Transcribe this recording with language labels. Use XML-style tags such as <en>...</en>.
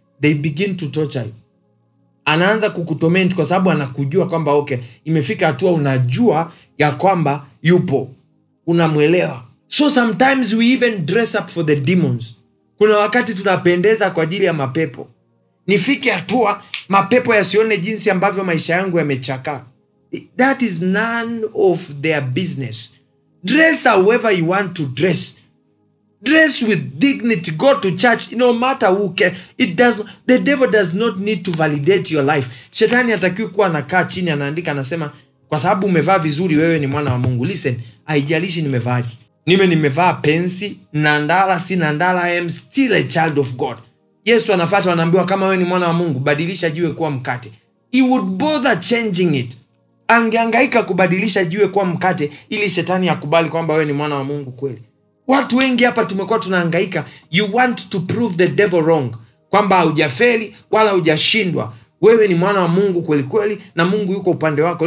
<en>They begin to torture you.</en> <sw>Anaanza kukutorment kwa sababu anakujua kwamba okay, imefika hatua unajua ya kwamba yupo. Unamuelewa.</sw> <en>So sometimes we even dress up for the demons.</en> <sw>Kuna wakati tunapendeza kwa ajili ya mapepo. Nifike hatua mapepo yasione jinsi ambavyo maisha yangu yamechakaa.</sw> <en>That is none of their business. Dress however you want to dress. Dress with dignity. Go to church no matter who cares. The devil does not need to validate your life.</en> <sw>Shetani hatakiwi kuwa anakaa chini anaandika anasema kwa sababu umevaa vizuri wewe ni mwana wa Mungu.</sw> <en>Listen,</en> <sw>haijalishi nimevaaje. Nimevaa pensi, nandala, si nandala,</sw> <en>I am still a child of God.</en> <sw>Yesu anafuata anaambiwa kama wewe ni mwana wa Mungu, badilisha jiwe kuwa mkate.</sw> <en>He would bother changing it.</en> <sw>Angehangaika kubadilisha jiwe kuwa mkate ili shetani akubali kwamba wewe ni mwana wa Mungu kweli. Watu wengi hapa tumekuwa tunahangaika.</sw> <en>You want to prove the devil wrong.</en> <sw>Kwamba hujafeli wala hujashindwa. Wewe ni mwana wa Mungu kweli kweli na Mungu yuko upande wako.</sw>